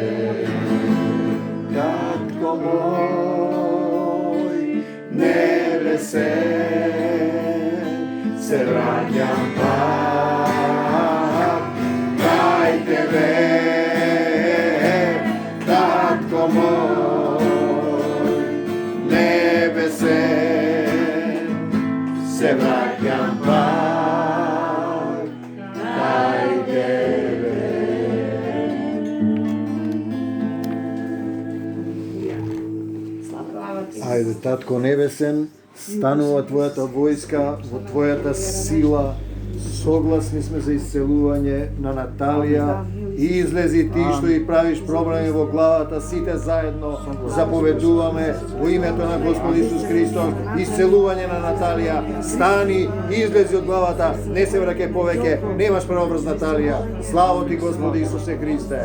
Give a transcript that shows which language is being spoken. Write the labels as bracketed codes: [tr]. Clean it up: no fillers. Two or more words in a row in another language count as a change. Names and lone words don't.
[mk] Татко мој небесен, се враќам пак кај тебе, Татко мој небесен, се враќам пак кај тебе. Ајде, Татко небесен, станува Твојата војска, во Твојата сила, согласни сме за исцелување на Наталија, и излези ти што и правиш проблеми во главата, сите заедно заповедуваме во името на Господ Исус Христос, исцелување на Наталија, стани, излези од главата, не се враќај повеќе, немаш преобраз Наталија, слава ти Господи Исусе Христе.